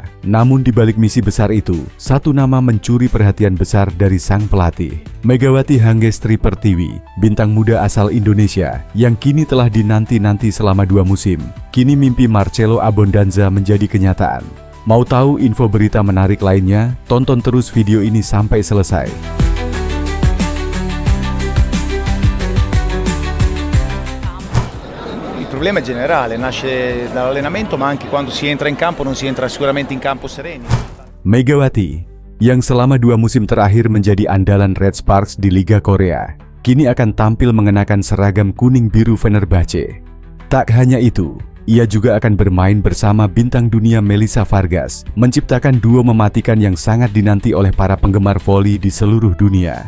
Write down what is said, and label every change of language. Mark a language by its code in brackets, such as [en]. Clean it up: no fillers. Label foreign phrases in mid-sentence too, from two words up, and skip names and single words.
[id] Namun di balik misi besar itu, satu nama mencuri perhatian besar dari sang pelatih. Megawati Hangestri Pertiwi, bintang muda asal Indonesia yang kini telah dinanti-nanti selama 2 musim. Kini mimpi Marcelo Abbondanza menjadi kenyataan. Mau tahu info berita menarik lainnya? Tonton terus video ini sampai selesai. [it] Il problema è generale, nasce dall'allenamento, ma anche quando si entra in campo non si entra sicuramente in campo sereni. [id] Megawati, yang selama 2 musim terakhir menjadi andalan Red Sparks di Liga Korea, kini akan tampil mengenakan seragam kuning biru Fenerbahçe. Tak hanya itu, ia juga akan bermain bersama bintang dunia Melissa Vargas, menciptakan duo mematikan yang sangat dinanti oleh para penggemar voli di seluruh dunia.